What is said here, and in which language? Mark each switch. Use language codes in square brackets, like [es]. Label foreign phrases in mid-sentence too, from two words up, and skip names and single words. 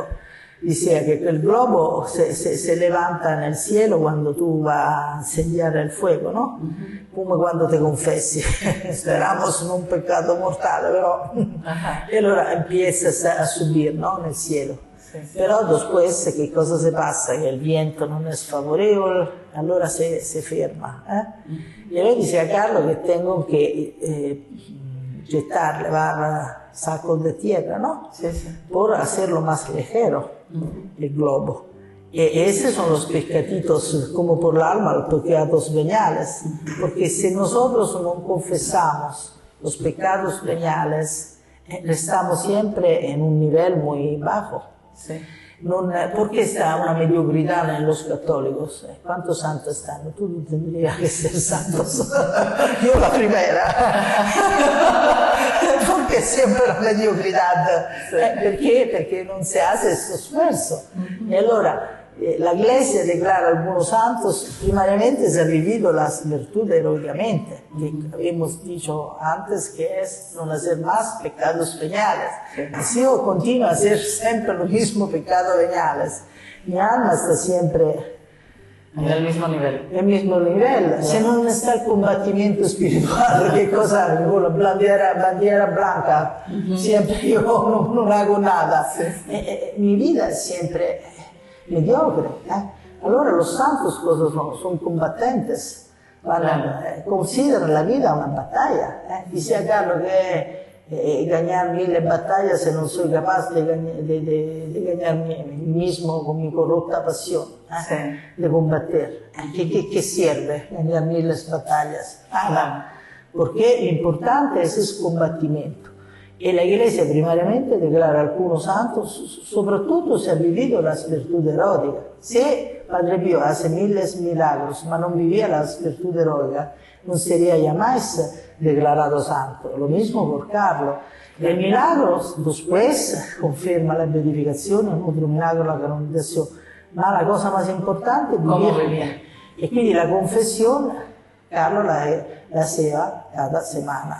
[es] Decía que el globo se levanta en el cielo cuando tú vas a encender el fuego, ¿no? Como cuando te confessi. Esperamos en un pecado mortal, pero... Y ahora empiezas a subir, ¿no? En el cielo. Sí, sí. Pero después, ¿qué cosa se pasa? Que el viento no es favorable, [it] allora se ferma. [es] Y yo decía a Carlos que tengo que levar sacos de tierra, ¿no? Sí, sí. Por hacerlo más ligero. El globo. Y esos son los pecatitos, como por el alma, los pecados veniales. Porque si nosotros no confesamos los pecados veniales, estamos siempre en un nivel muy bajo. Sí. Porque está una mediocridad en los católicos. ¿Cuántos santos están? Tú tendrías que ser santos. Yo la primera. Porque siempre la mediocridad. [it] Perché? Perché non si hace questo sforzo. [es] Y allora la Iglesia declara algunos santos, primariamente se ha vivido las virtudes heroicamente, que hemos dicho antes que es no hacer más pecados veniales. Si yo continuo a hacer siempre lo mismo pecado veniales, mi alma está siempre en el mismo nivel. El mismo nivel. [it] Se non [es] está el combatimiento espiritual, [it] che cosa? [es] Con la bandiera blanca, siempre yo no hago nada. Mi vida es siempre mediocre. Allora los santos cosa son combattentes, consideran la vida una battaglia. Dice a Carlos que ganar 1000 batallas si non soy capaz de ganar mí mismo con mi corrupta pasión, de combater. ¿Qué sirve ganar 1000 batallas? Nada. Porque lo importante es el combatimiento. Y la Iglesia primariamente declara algunos santos, soprattutto se ha vivido las virtudes heroicas. Si Padre Pío hace miles milagros, [it] ma non [es] vivía las virtudes heroicas, non sería jamás declarado santo. Lo mismo por Carlos. El milagro después conferma la beatificación, otro milagro la canonización. Ma la cosa más importante es vivir. Y quindi la confesión, Carlos la hacía cada semana.